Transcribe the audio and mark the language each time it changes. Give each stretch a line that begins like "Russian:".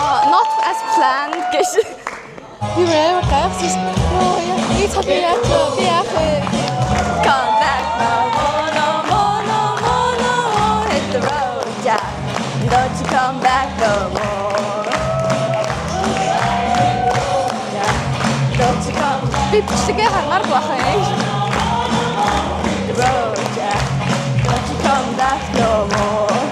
English: Not as planned
Mongolian: гэж.
English: You were
Mongolian: гайхсан. Оо яа, би цааш би яах вэ?
English: Come back, no more, hit the road, yeah. Don't you come back no more. Yeah. Don't you come.
Mongolian: Би бичгээ хармаар байх юм.
English: The road, yeah. Don't you come back no more.